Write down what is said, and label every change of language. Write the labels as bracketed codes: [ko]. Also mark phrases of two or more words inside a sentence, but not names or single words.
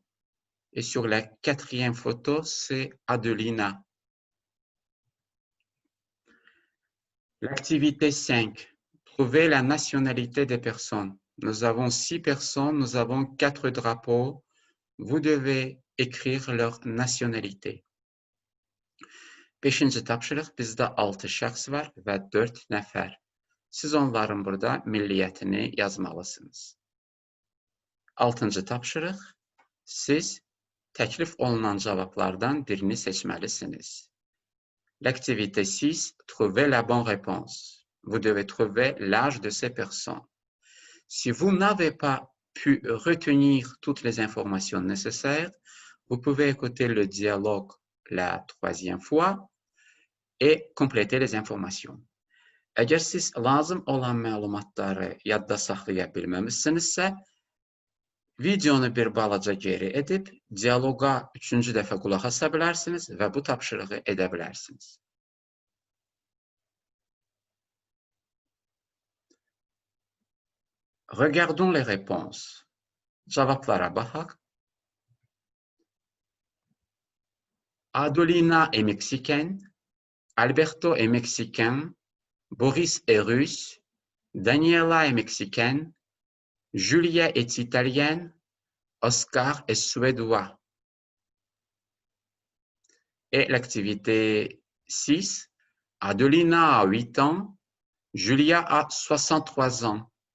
[fr] Et sur la quatrième photo, c'est Adelina. L'activité 5. Trouver la nationalité des personnes. Nous avons 6 personnes, nous avons 4 drapeaux. Vous devez écrire leur nationalité. [az] 5-ci tapşırıq, bizdə 6 şəxs var və 4 nəfər. Siz onların burada milliyyətini yazmalısınız. 6-cı tapşırıq, siz təklif olunan cavablardan birini seçməlisiniz. [fr] L'activité 6, trouver la bonne réponse. Vous devez trouver l'âge de ces personnes. Si vous n'avez pas pu retenir toutes les informations nécessaires, vous pouvez écouter le dialogue la troisième fois et compléter les informations. [az] Əgər siz lazım olan məlumatları yadda saxlaya bilməmişsinizsə, videonu bir balaca geri edib, dialoqa 3-cü dəfə qulaq asa bilərsiniz və bu tapşırığı edə bilərsiniz. [fr] Regardons les réponses. [az] Cavablara baxaq. [fr] Adelina est mexicaine, Alberto est mexicain, Boris est russe, Daniela est mexicaine, Julia est italienne, Oscar est suédois. Et l'activité 6, Adelina a 8 ans, Julia a 63 ans.